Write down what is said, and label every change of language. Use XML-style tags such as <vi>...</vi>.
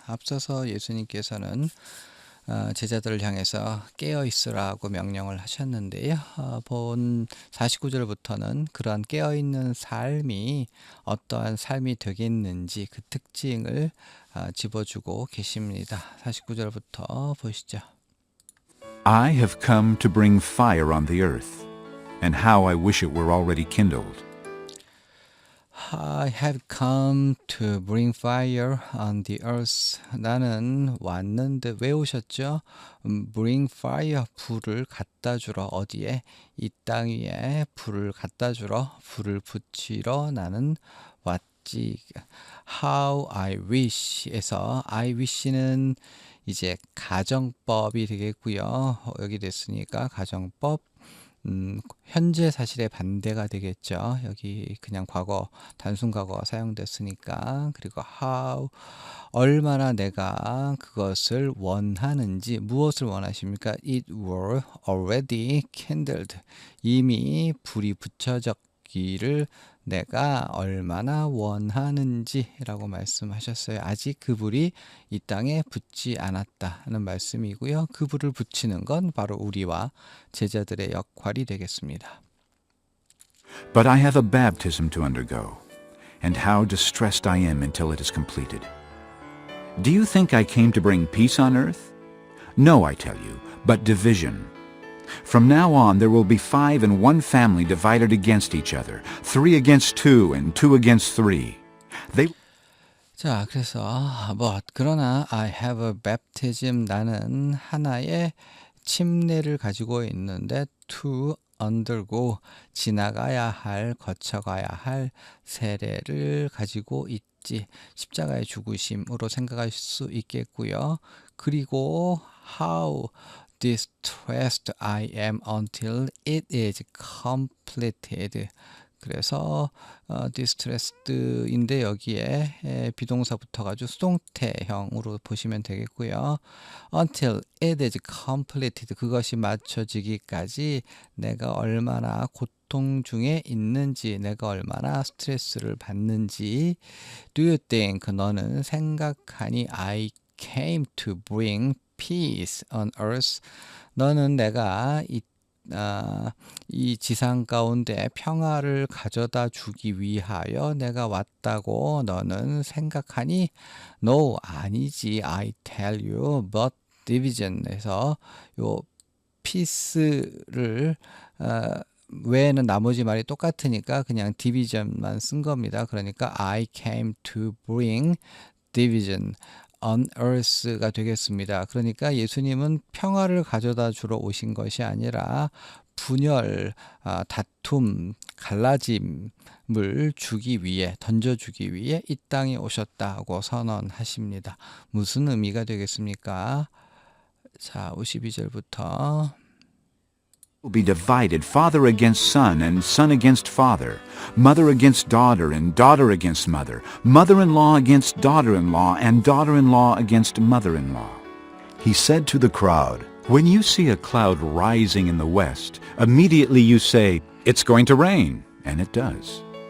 <ko>앞서서 예수님께서는 제자들을 향해서 깨어 있으라고 명령을 하셨는데요. 본 49절부터는 그러한 깨어 있는 삶이 어떠한 삶이 되겠는지 그 특징을 집어주고 계십니다. 49절부터 보시죠.</ko> <en>I have come to bring fire on the earth, and how I wish it were already kindled. I have come to bring fire on the earth.</en> <ko>나는 왔는데 왜 오셨죠?</ko> <en>bring fire,</en> <ko>불을 갖다 주러. 어디에? 이 땅 위에 불을 갖다 주러, 불을 붙이러 나는 왔지.</ko> <en>How I wish</en> <ko>에서</ko> <en>I wish</en> <ko>는 이제 가정법이 되겠고요. 여기 됐으니까 가정법. 현재 사실의 반대가 되겠죠. 여기 그냥 과거, 단순 과거가 사용됐으니까. 그리고 how, 얼마나 내가 그것을 원하는지, 무엇을 원하십니까?</ko> <en>It were already kindled.</en> <ko>이미 불이 붙여졌기를 내가 얼마나 원하는지라고 말씀하셨어요. 아직 그 불이 이 땅에 붙지 않았다는 말씀이고요. 그 불을 붙이는 건 바로 우리와 제자들의 역할이 되겠습니다.</ko> <en>But I have a baptism to undergo, and how distressed I am until it is completed. Do you think I came to bring peace on earth? No, I tell you, but division. From now on there will be 5 in one family divided against each other, 3 against 2, and 2 against 3.</en> <ko>자, 그래서 그러나</ko> <en>I have a baptism,</en> <ko>나는 하나의 침례를 가지고 있는데</ko> <en>to undergo,</en> <ko>지나가야 할, 거쳐가야 할 세례를 가지고 있지. 십자가의 죽으심으로 생각할 수 있겠고요. 그리고</ko> <en>how distressed I am until it is completed.</en> <ko>그래서 distressed인데 여기에 비동사 붙어가지고 수동태형으로 보시면 되겠고요.</ko> <en>Until it is completed,</en> <ko>그것이 맞춰지기까지 내가 얼마나 고통 중에 있는지, 내가 얼마나 스트레스를 받는지.</ko> <en>Do you think,</en> <ko>너는 생각하니</ko> <en>I came to bring peace on earth.</en> <ko>너는 내가 이 지상 가운데 평화를 가져다 주기 위하여 내가 왔다고 너는 생각하니?</ko> <en>No,</en> <ko>아니지.</ko> <en>I tell you, but division</en> <ko>에서 요 peace를 외에는 나머지 말이 똑같으니까 그냥 division만 쓴 겁니다. 그러니까</ko> <en>I came to bring division on earth가 되겠습니다.</en> <ko>그러니까 예수님은 평화를 가져다 주러 오신 것이 아니라 분열, 다툼, 갈라짐을 주기 위해, 던져주기 위해 이 땅에 오셨다고 선언하십니다. 무슨 의미가 되겠습니까? 자, 52절부터</ko> <en>Will be divided, father against son, and son against father, mother against daughter, and daughter against mother, mother-in-law against daughter-in-law, and daughter-in-law against mother-in-law. He said to the crowd, When you see a cloud rising in the west, immediately you say, It's going to rain, and it does.</en>